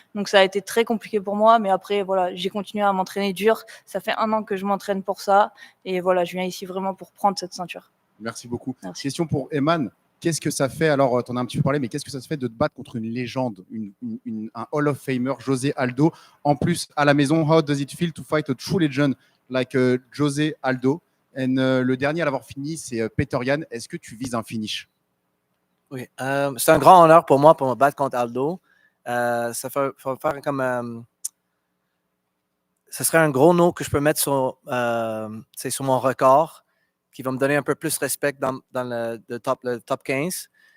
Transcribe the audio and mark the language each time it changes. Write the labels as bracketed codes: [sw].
[fr] Donc, ça a été très compliqué pour moi. Mais après, voilà, j'ai continué à m'entraîner dur. Ça fait 1 an que je m'entraîne pour ça. Et voilà, je viens ici vraiment pour prendre cette ceinture. Merci beaucoup. Merci. Question pour Eman. Qu'est-ce que ça fait, alors tu en as un petit peu parlé, mais qu'est-ce que ça se fait de te battre contre une légende, un Hall of Famer, José Aldo, en plus à la maison? [en] How does it feel to fight a true legend like José Aldo? [fr] And le dernier à l'avoir fini, c'est Peter Yan. Est-ce que tu vises un finish? Oui, c'est un grand honneur pour moi pour me battre contre Aldo. Ça fait faire comme... ce serait un gros nom que je peux mettre sur mon record, qui va me donner un peu plus de respect dans le top 15.